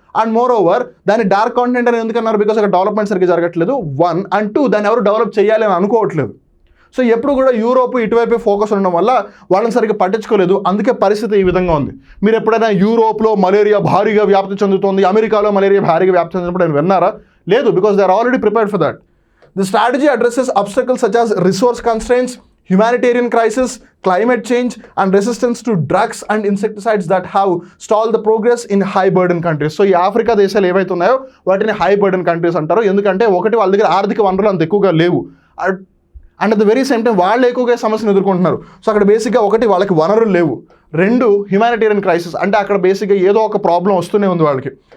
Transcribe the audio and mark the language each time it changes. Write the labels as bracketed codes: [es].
[en] and moreover [te] దాన్ని dark continent అని ఎందుకన్నారు? Because అక్కడ డెవలప్మెంట్ సరిగ్గా జరగట్లేదు 1 and 2 దాన్ని ఎవరు డెవలప్ చేయాలి అని అనుకోవట్లేదు. సో ఎప్పుడు కూడా యూరోప్ ఇటువైపే ఫోకస్ ఉండడం వల్ల వాళ్ళని సరిగ్గా పట్టించుకోలేదు. అందుకే పరిస్థితి ఈ విధంగా ఉంది. మీరు ఎప్పుడైనా యూరోప్లో మలేరియా భారీగా వ్యాప్తి చెందుతోంది, అమెరికాలో మలేరియా భారీగా వ్యాప్తి చెందినప్పుడు నేను విన్నారా? [en] లేదు, because they are already prepared for that. The strategy addresses obstacles such as resource constraints, humanitarian crisis, climate change, and resistance to drugs and insecticides that have stalled the progress in high burden countries. [te] So, ఈ Africa దేశాలు ఏవైతే ఉన్నాయో వాటిని high burden countries అంటారు. ఎందుకంటే ఒకటి వాళ్ళ దగ్గర ఆర్థిక వనరులు అంత ఎక్కువగా లేవు, [en] and at the very same time [te] వాళ్ళు ఎక్కువగా సమస్యను ఎదుర్కొంటున్నారు. సో అక్కడ బేసిక్గా ఒకటి వాళ్ళకి వనరులు లేవు, 2 హ్యుమానిటేరియన్ క్రైసిస్, అంటే అక్కడ బేసిక్గా ఏదో ఒక ప్రాబ్లం వస్తూనే ఉంది వాళ్ళకి.